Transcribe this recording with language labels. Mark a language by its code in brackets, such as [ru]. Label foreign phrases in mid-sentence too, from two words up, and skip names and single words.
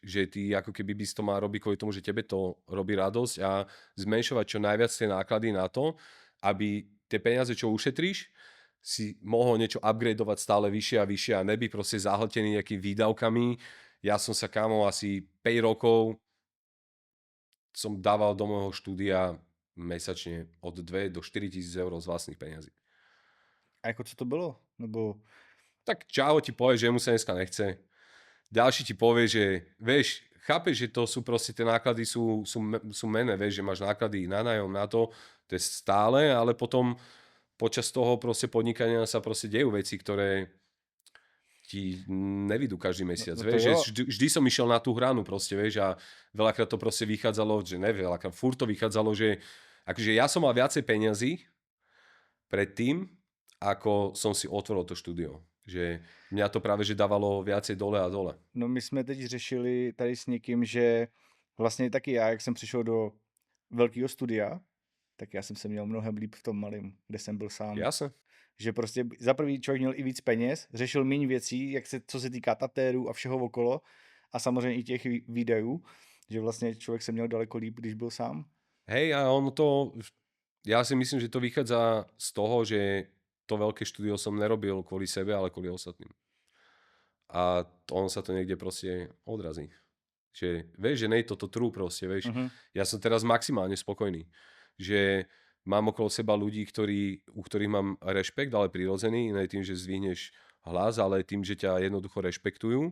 [sk] Že ty ako keby by si to mal robiť kvôli tomu, že tebe to robí radosť a zmenšovať čo najviac tie náklady na to, aby tie peniaze, čo ušetríš, si mohol niečo upgradeovať stále vyššie a vyššie a nebyť proste zahltený nejakými výdavkami. Ja som sa, kámo, asi 5 rokov som dával do môjho štúdia mesačne od 2 do 4 tisíc eur z vlastných peniazí. [cs] A jako co to bylo? Nebo [sk] Tak čau ti povie, že mu sa dneska nechce. Ďalší ti povie, že vieš, chápeš, že to sú proste, tie náklady sú mené, vieš, že máš náklady na nájom, na to je stále, ale potom počas toho proste podnikania sa proste dejú veci, ktoré ti nevidú každý mesiac, no to vieš, že [cs] jo. [sk] vždy som išiel na tú hranu proste, vieš, a veľakrát to proste vychádzalo, že ne veľakrát, furt to vychádzalo, že akože ja som mal viacej peňazí predtým, ako som si otvoril to štúdio. Že mňa to práve že dávalo viacej dole a dole. [cs] No my jsme teď řešili tady s někým, že vlastně taky já, jak jsem přišel do velkého studia, tak já jsem se měl mnohem líp v tom malém, kde jsem byl sám. [sk] Jasne. [cs] Že prostě za prvý člověk měl i víc peněz, řešil méně věcí, co se týká tatérů a všeho okolo a samozřejmě i těch výdajů, že vlastně člověk se měl daleko líp, když byl sám. [sk] Hej, a ono to, ja si myslím, že to vychádza z toho, že to veľké štúdio som nerobil kvôli sebe, ale kvôli ostatným. A on sa to niekde proste odrazí. Že vieš, že nej toto true proste, vieš. Mhm. Ja som teraz maximálne spokojný, že mám okolo seba ľudí, u ktorých mám rešpekt, ale prirodzený, ne tým, že zdvihneš hlas, ale tým, že ťa jednoducho rešpektujú.